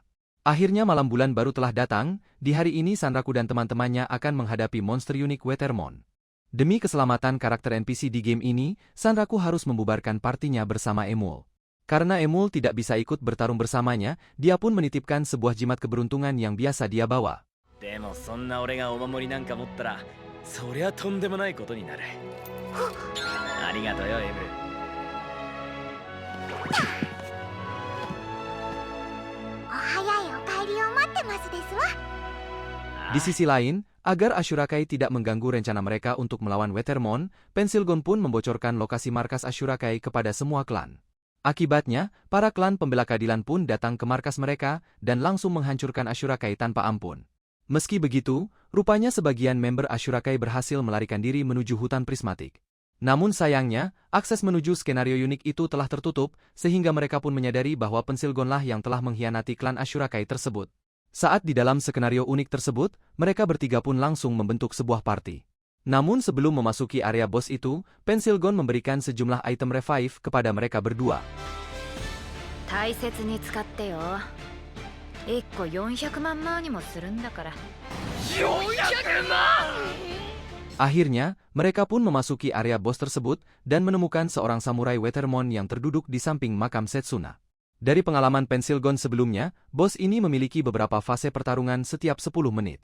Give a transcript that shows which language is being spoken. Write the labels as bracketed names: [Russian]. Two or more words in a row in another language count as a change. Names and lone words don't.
[Indonesian] Akhirnya malam bulan baru telah datang, di hari ini Sanraku dan teman-temannya akan menghadapi monster unik Wetermon. Demi keselamatan karakter NPC di game ini, Sanraku harus membubarkan partinya bersama Emul. Karena Emul tidak bisa ikut bertarung bersamanya, dia pun menitipkan sebuah jimat keberuntungan yang biasa dia bawa. [Japanese] でもそんな俺がお守りなんか持ったらそりゃとんでもないことになる。ありがとうよエム。お早いお帰りを待ってますですわ。 [Indonesian] Di sisi lain, agar Ashurakai tidak mengganggu rencana mereka untuk melawan Wetermon, Pensilgon pun membocorkan lokasi markas Ashurakai kepada semua klan. Akibatnya, para klan pembela keadilan pun datang ke markas mereka dan langsung menghancurkan Ashurakai tanpa ampun. Meski begitu, rupanya sebagian member Ashurakai berhasil melarikan diri menuju hutan prismatik. Namun sayangnya, akses menuju skenario unik itu telah tertutup, sehingga mereka pun menyadari bahwa Pensilgonlah yang telah mengkhianati klan Ashurakai tersebut. Saat di dalam skenario unik tersebut, mereka bertiga pun langsung membentuk sebuah party. Namun sebelum memasuki area bos itu, Pensilgon memberikan sejumlah item revive kepada mereka berdua. [Japanese] 大切に使ってよ。1個400万マーにもするんだから。 [Indonesian] Akhirnya, mereka pun memasuki area bos tersebut dan menemukan seorang samurai Weathermon yang terduduk di samping makam Setsuna. Dari pengalaman Pensilgon sebelumnya, bos ini memiliki beberapa fase pertarungan setiap 10 menit.